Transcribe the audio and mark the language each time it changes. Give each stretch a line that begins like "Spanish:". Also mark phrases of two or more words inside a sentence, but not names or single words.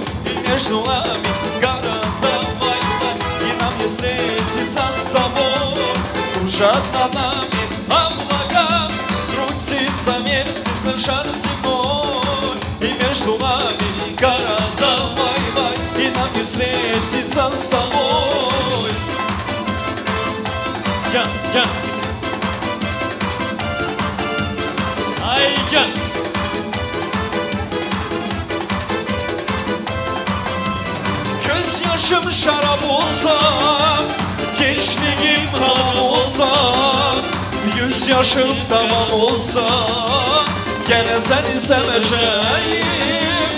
Russian: И между нами города война, и нам не встретиться с тобой. Кружат над нами облака, крутится, вертится шар земной. И между нами города война, и нам не встретиться с тобой.
Turkish: Göz yaşım şarap olsa, gençliğim haram olsa, yüz yaşım tamam olsa, gene seni seveceğim.